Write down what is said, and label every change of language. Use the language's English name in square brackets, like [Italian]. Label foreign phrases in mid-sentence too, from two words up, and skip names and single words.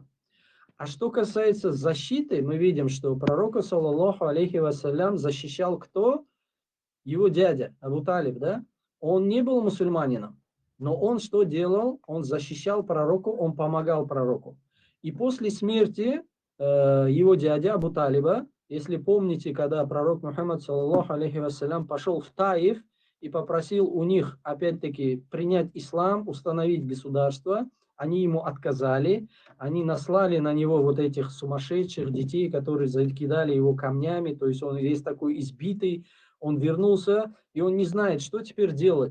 [Russian] А что касается защиты, мы видим, что пророка, [Arabic] صلى الله عليه وسلم, [Russian] защищал кто? Его дядя, Абу Талиб, да? Он не был мусульманином, но он что делал? Он защищал пророку, он помогал пророку. И после смерти его дядя Абу Талиба, если помните, когда пророк Мухаммад, [Arabic] صلى الله عليه وسلم, [Russian] пошел в Таиф и попросил у них, опять-таки, принять ислам, установить государство, они ему отказали, они наслали на него вот этих сумасшедших детей, которые закидали его камнями, то есть он весь такой избитый, он вернулся, и он не знает, что теперь делать.